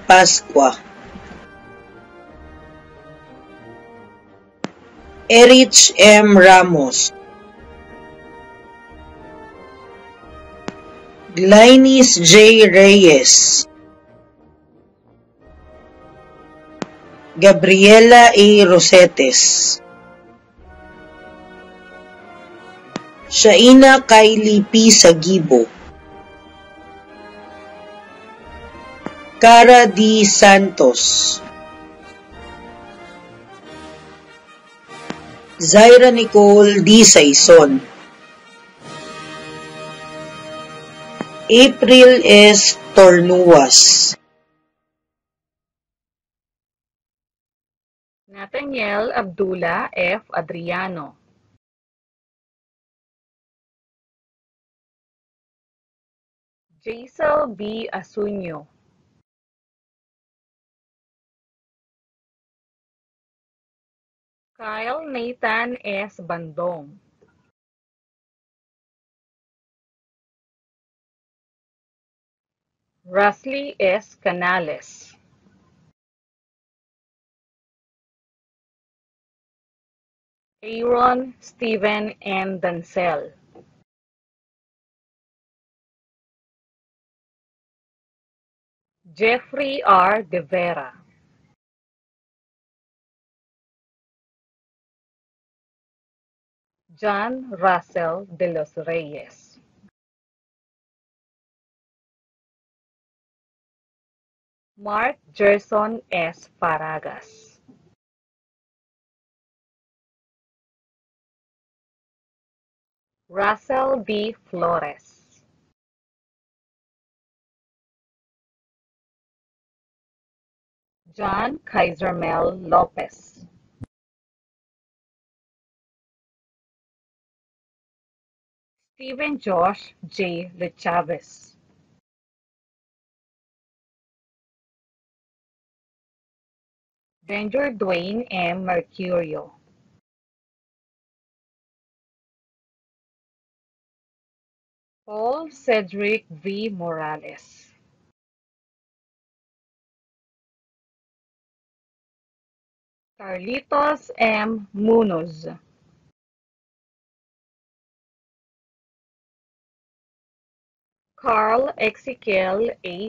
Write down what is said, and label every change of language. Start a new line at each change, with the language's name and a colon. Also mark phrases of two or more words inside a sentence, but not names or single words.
English: Pasqua, Erich M. Ramos, Glynis J. Reyes, Gabriela A. Rosetes, Shaina Kylie P. Sagibo, Cara D. Santos, Zaira Nicole D. Saison, April S. Tornuas, Nathaniel Abdullah F. Adriano, Jaisal B. Asunyo, Kyle Nathan S. Bandong, Rusly S. Canales, Aaron Steven N. Dancel, Jeffrey R. De Vera, John Russell de los Reyes, Mark Gerson S. Faragas, Russell D. Flores, John Kaisermel Lopez, Stephen Josh J. Lechavez, Danger Dwayne M. Mercurio, Paul Cedric V. Morales, Carlitos M. Munoz, Carl Ezequiel A.